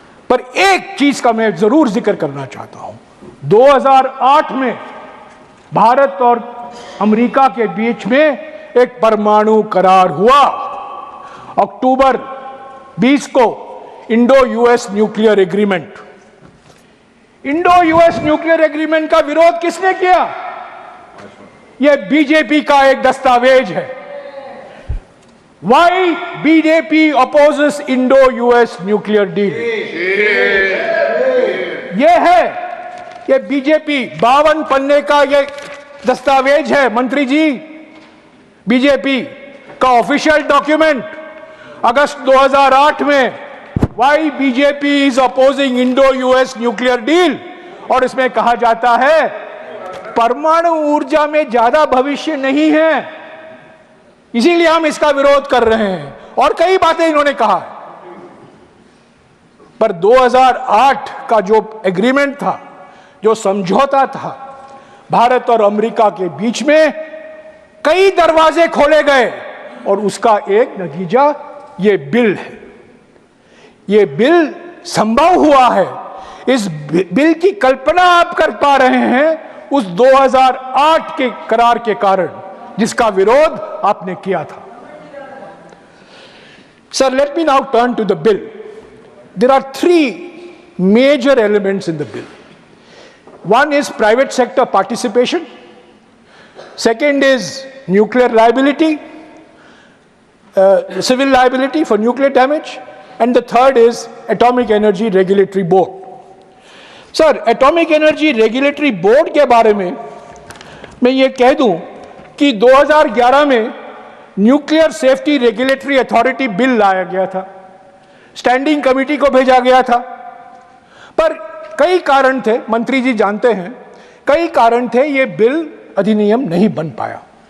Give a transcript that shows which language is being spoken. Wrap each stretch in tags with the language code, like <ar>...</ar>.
<hi>पर एक चीज का मैं जरूर जिक्र करना चाहता हूं। 2008 में भारत और अमेरिका के बीच में एक परमाणु करार हुआ। अक्टूबर 20 को Indo US nuclear agreement. Indo US nuclear agreement का विरोध किसने किया? यह बीजेपी का एक दस्तावेज है।</hi> <en>Why BJP opposes Indo-US nuclear deal?</en> <hi>यह है, यह बीजेपी 52 पन्ने का यह दस्तावेज है मंत्री जी, बीजेपी का ऑफिशियल डॉक्यूमेंट अगस्त 2008 में।</hi> <en>Why BJP is opposing Indo-US nuclear deal?</en> <hi>और इसमें कहा जाता है परमाणु ऊर्जा में ज्यादा भविष्य नहीं है, इसीलिए हम इसका विरोध कर रहे हैं, और कई बातें इन्होंने कहा। पर 2008 का जो एग्रीमेंट था, जो समझौता था भारत और अमेरिका के बीच में, कई दरवाजे खोले गए और उसका एक नतीजा ये बिल है। ये बिल संभव हुआ है। इस बिल की कल्पना आप कर पा रहे हैं उस 2008 के करार के कारण, जिसका विरोध आपने किया था।</hi> <en>Sir, let me now turn to the bill. There are 3 major elements in the bill. One is private sector participation. Second is nuclear liability, civil liability for nuclear damage. And the third is Atomic Energy Regulatory Board.</en> <hi>Sir, Atomic Energy Regulatory Board के बारे में मैं ये कह दूं कि 2011 में nuclear safety regulatory authority bill लाया गया था, स्टैंडिंग कमेटी को भेजा गया था, पर कई कारण थे, मंत्री जी जानते हैं, कई कारण थे, ये बिल अधिनियम नहीं बन पाया।</hi>